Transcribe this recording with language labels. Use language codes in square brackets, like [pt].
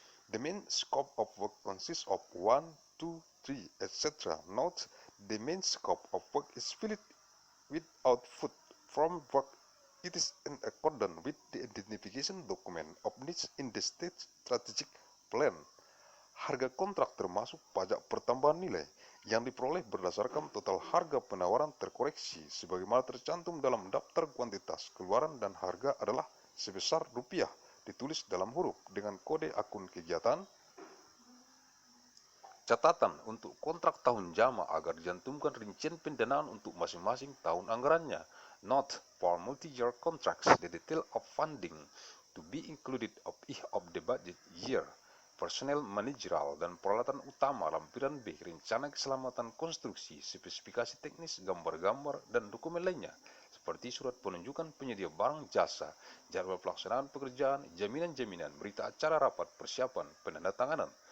[en] The main scope of work consists of 1, 2, 3, etc. Note, the main scope of work is filled with output from work. It is in accordance with the identification document of needs in the state strategic plan. [id] Harga kontrak termasuk pajak pertambahan nilai yang diperoleh berdasarkan total harga penawaran terkoreksi sebagaimana tercantum dalam daftar kuantitas keluaran dan harga adalah sebesar rupiah ditulis dalam huruf dengan kode akun kegiatan. Catatan untuk kontrak tahun jama agar dicantumkan rincian pendanaan untuk masing-masing tahun anggarannya. [en] Note, for multi-year contracts, the detail of funding to be included of each of the budget year. [id] Personel manajerial dan peralatan utama lampiran B, rencana keselamatan konstruksi, spesifikasi teknis, gambar-gambar, dan dokumen lainnya, seperti surat penunjukan penyedia barang jasa, jadwal pelaksanaan pekerjaan, jaminan-jaminan, berita acara rapat, persiapan, penandatanganan.